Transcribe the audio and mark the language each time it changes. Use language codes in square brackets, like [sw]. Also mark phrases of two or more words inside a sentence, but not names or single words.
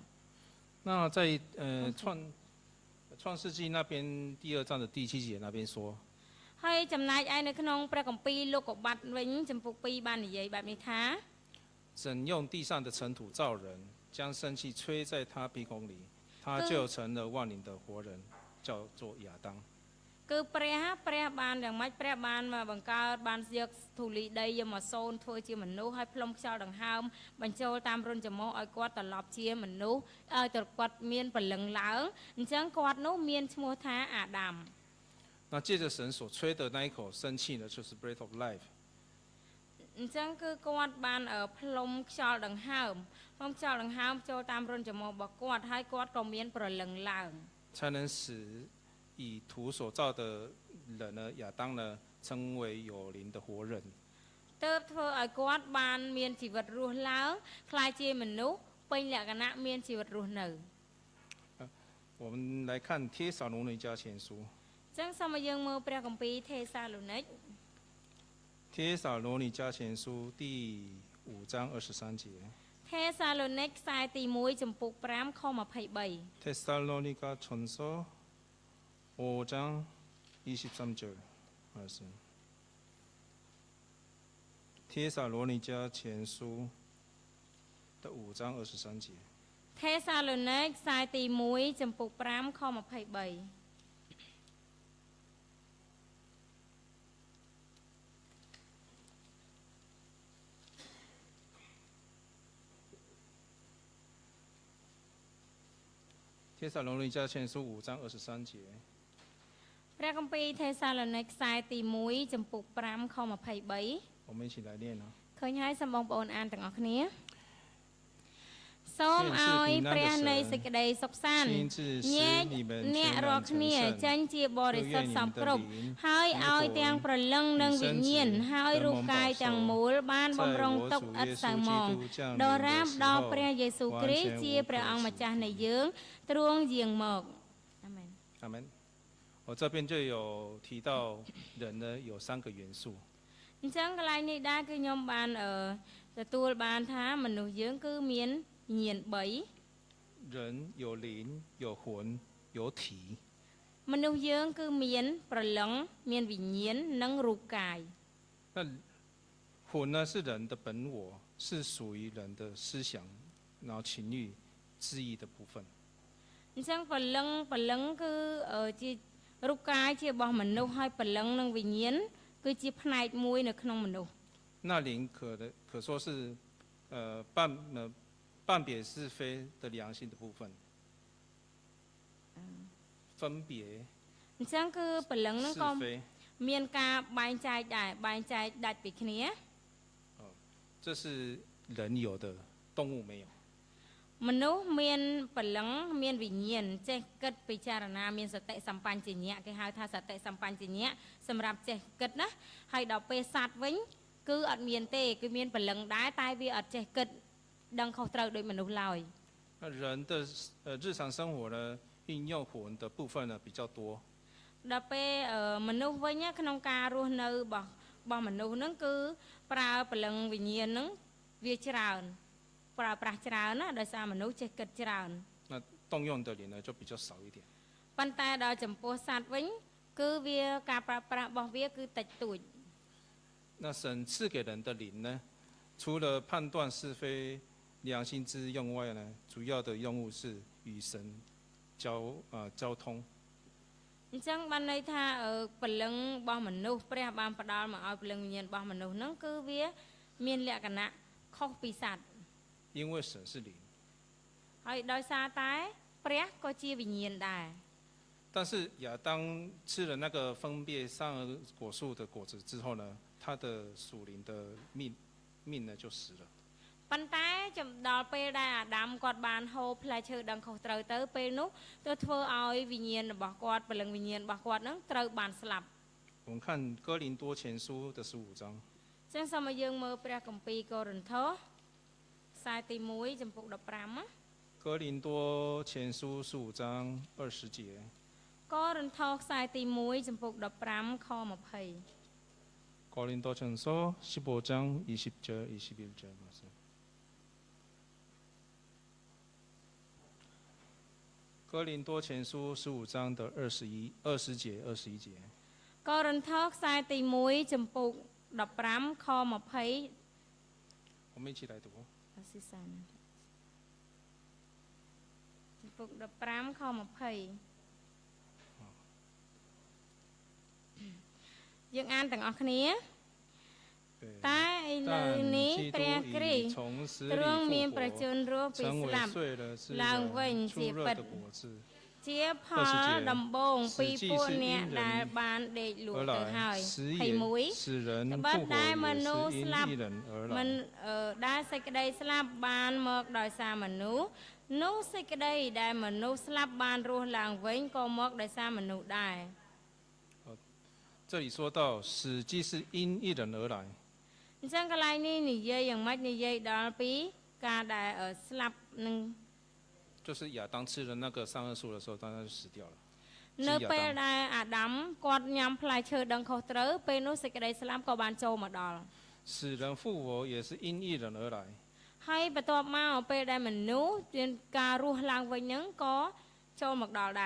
[zh] 那在创世纪那边第2章的第7节那边说 [km] ហើយចំណែកឯនៅក្នុងព្រះគម្ពីរលោកុបាតវិញចំពុក2បាននិយាយបែបនេះថា [zh] 神用地上的尘土造人将生气吹在他鼻孔里他就成了万灵的活人叫做亚当 [km] គឺព្រះបានយ៉ាងម៉េចព្រះបានមកបង្កើតបានយកធូលីដីយកមកសូនធ្វើជាមនុស្សហើយផ្លុំខ្យល់ដង្ហើមបញ្ចូលតាមរុនច្រមុះឲ្យគាត់ត្រឡប់ជាមនុស្សឲ្យត្រគាត់មានព្រលឹងឡើងអញ្ចឹងគាត់នោះមានឈ្មោះថាអាដាម [zh] 那借着神所吹的那一口生气呢就是 [en] breath of life [km] អញ្ចឹងគឺគាត់បានផ្លុំខ្យល់ដង្ហើមចូលតាមរុនច្រមុះរបស់គាត់ហើយគាត់ក៏មានព្រលឹងឡើង [zh] 才能使以土所造的人呢亚当呢称为有灵的活人 [km] ទើបធ្វើឲ្យគាត់បានមានជីវិតរស់ឡើងคล้ายជាមនុស្សពេញលក្ខណៈមានជីវិតរស់នៅ [zh] 我们来看帖撒罗尼迦前书 [km] ចឹងសូមឲ្យយើងមើលព្រះគម្ពីរថេសាឡូនីក [zh] 帖撒罗尼迦前书第5章23节 [km] ថេសាឡូនីកខ្សែទី1ចំពុក5ខ23 [zh] 帖撒罗尼迦前书5章23节帖撒罗尼迦前书的5章23节 [km] ថេសាឡូនីកខ្សែទី1ចំពុក5ខ23 [zh] 帖撒罗尼迦前书5章23节 [km] ព្រះគម្ពីរថេសាឡូនីកខ្សែទី1ចំពុក5ខ23 [zh] 我们一起来念啊 [km] ឃើញហើយសូមបងប្អូនអានទាំងអស់គ្នាសូមឲ្យព្រះនៃសេចក្តីសុខសាន្តញែកអ្នករាល់គ្នាចេញជាបរិសុទ្ធសពគ្រប់ហើយឲ្យទាំងព្រលឹងនិងវិញ្ញាណហើយរូបកាយទាំងមូលបានបំរុងទុកឥតសៅហ្មងដរាបដល់ព្រះយេស៊ូវគ្រីស្ទជាព្រះអង្គម្ចាស់នៃយើងទ្រង់យាងមកអាមែន [zh] អាមែន我这边就有提到人呢有3个元素 [km] អញ្ចឹងកន្លែងនេះដែរគឺខ្ញុំបានទទួលបានថាមនុស្សយើងគឺមានញាណ3 [zh] 人有灵有魂有体。 [km] មនុស្សយើងគឺមានប្រឡឹងមានវិញ្ញាណនិងរូបកាយ [zh] 那魂呢是人的本我，是属于人的思想，然后情欲、志意的部分。 [km] អញ្ចឹងប្រឡឹងគឺជារូបកាយជារបស់មនុស្សហើយប្រឡឹងនិងវិញ្ញាណគឺជាផ្នែកមួយនៅក្នុងមនុស្ស [zh] 那灵可说是判别是非的良心的部分。分别 [km] អញ្ចឹងគឺប្រឡឹងហ្នឹងក៏មានការបែងចែកដែរបែងចែកដាច់ពីគ្នា [zh] 这是人有的，动物没有。 [km] មនុស្សមានប្រឡឹងមានវិញ្ញាណចេះគិតពិចារណាមានសតិសម្បញ្ញៈគេហៅថាសតិសម្បញ្ញៈសម្រាប់ចេះគិតណាហើយដល់ពេលសត្វវិញគឺអត់មានទេគឺមានប្រឡឹងដែរតែវាអត់ចេះគិតដឹងខុសត្រូវដោយមនុស្សឡើយ [zh] 人的日常生活呢运用魂的部分呢比较多。 [km] ដល់ពេលមនុស្សវិញក្នុងការរស់នៅរបស់មនុស្សហ្នឹងគឺប្រើប្រឡឹងវិញ្ញាណហ្នឹងវាច្រើនប្រើប្រាស់ច្រើនណាដោយសារមនុស្សចេះគិតច្រើន [zh] 那动用的灵呢就比较少一点。 [km] ប៉ុន្តែដល់ចំពោះសត្វវិញគឺវាការប្រើប្រាស់របស់វាគឺតិចតួច [zh] 那神赐给人的灵呢，除了判断是非良心之用外呢，主要的用物是与神交通。 [km] អញ្ចឹងបានន័យថាព្រលឹងរបស់មនុស្សព្រះបានផ្ដល់មកឲ្យព្រលឹងវិញ្ញាណរបស់មនុស្សហ្នឹងគឺវាមានលក្ខណៈខុសពីសត្វ [zh] 因为神是灵。 [km] ហើយដោយសារតែព្រះក៏ជាវិញ្ញាណដែរ [zh] 但是亚当吃了那个分别善恶果树的果子之后呢，他的属灵的命呢就死了。 [km] ប៉ុន្តែចំដល់ពេលដែលអាដាមគាត់បានហូបផ្លែឈើដឹងខុសត្រូវទៅពេលនោះទៅធ្វើឲ្យវិញ្ញាណរបស់គាត់ព្រលឹងវិញ្ញាណរបស់គាត់ហ្នឹងត្រូវបានស្លាប់ [zh] 我们看哥林多前书的15章。 [km] ចឹងសូមឲ្យយើងមើលព្រះគម្ពីរកូរិនថូសខ្សែទី1ចំពុក15 [zh] 哥林多前书15章20节。 កូរិនថូសខ្សែទី1ចំពុក15ខ20 哥林多前书15章20节21节嘛是。哥林多前书15章的20节21节。 [km] កូរិនថូសខ្សែទី1ចំពុក15ខ20 [zh] 我们一起来读。 [km] ចំពុក15ខ20យើងអានទាំងអស់គ្នាតែឥឡូវនេះព្រះគ្រីស្ទទ្រង់មាន ប្រជញ្ញរស់ពីស្លាប់ឡើងវិញជាពិតជាផលដំបូងពីពួកអ្នកដែលបានដេកលក់ទៅហើយ21បើដែលមនុស្សស្លាប់មិនដែលសេចក្តីស្លាប់បានមកដោយសារមនុស្សនោះសេចក្តីដែលមនុស្សស្លាប់បានរស់ឡើងវិញក៏មកដោយសារមនុស្សដែរ [zh] 这里说到死既是因一人而来 [km] អញ្ចឹងកន្លែងនេះនិយាយយ៉ាងម៉េចនិយាយដល់ពីការដែលស្លាប់នឹង [zh] 就是亚当吃了那个善恶树的时候，当他就死掉了。 [km] នៅពេលដែលអាដាមគាត់ញ៉ាំផ្លែឈើដឹងខុសត្រូវពេលនោះសេចក្តីស្លាប់ក៏បានចូលមកដល់ [zh] 死人复活也是因一人而来 [km] ហើយបន្ទាប់មកពេលដែលមនុស្សមានការរស់ឡើងវិញហ្នឹងក៏ចូលមកដល់ដែរ